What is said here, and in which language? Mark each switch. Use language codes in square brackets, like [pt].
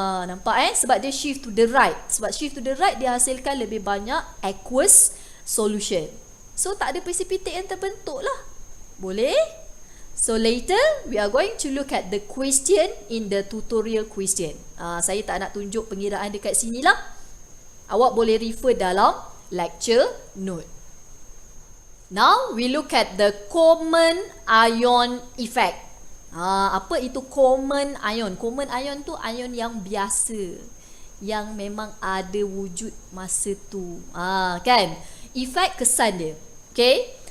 [ms] Nampak sebab dia [en] shift to the right. Sebab shift to the right, [ms] dia hasilkan lebih banyak [en] aqueous solution. [ms] So tak ada precipitate yang terbentuk lah. Boleh? [en] So later we are going to look at the question in the tutorial question. [ms] Saya tak nak tunjuk pengiraan dekat sini lah. Awak boleh refer dalam lecture note. [en] Now we look at the common ion effect. [ms] Apa itu common ion? Common ion tu ion yang biasa, yang memang ada wujud masa tu. Kan? Efek kesan dia. Okay?